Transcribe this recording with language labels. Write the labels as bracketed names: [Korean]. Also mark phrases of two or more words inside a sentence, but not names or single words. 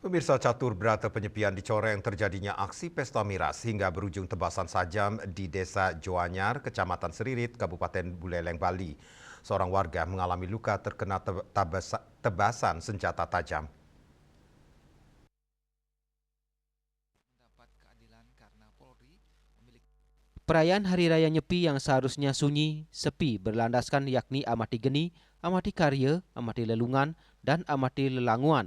[Indonesian] Pemirsa, catur berata penyepian dicoreng terjadinya aksi pesta miras hingga berujung tebasan sajam di Desa Joanyar, Kecamatan Seririt, Kabupaten Buleleng, Bali. Seorang warga mengalami luka terkena tebasan senjata tajam. Perayaan Hari Raya Nyepi yang seharusnya sunyi, sepi, berlandaskan yakni amati geni, amati karya, amati lelungan, dan amati lelanguan.